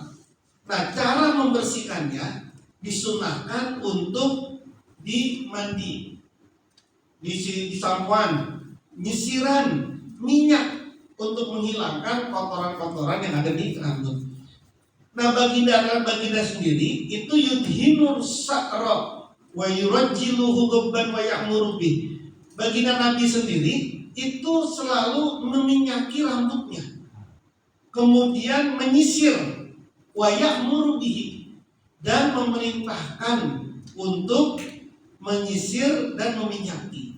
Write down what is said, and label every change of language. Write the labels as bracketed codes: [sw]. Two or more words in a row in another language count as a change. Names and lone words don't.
[id] Nah, cara membersihkannya disunahkan untuk dimandi, disampuan, nyisiran minyak untuk menghilangkan kotoran-kotoran yang ada di rambut. Nah, baginda sendiri itu [ar] يدهن الشعر ويرجله غبا ويأمر به. [id] Baginda Nabi sendiri itu selalu meminyaki rambutnya, kemudian menyisir, [ar] ويأمر به, [id] dan memerintahkan untuk menyisir dan meminyaki.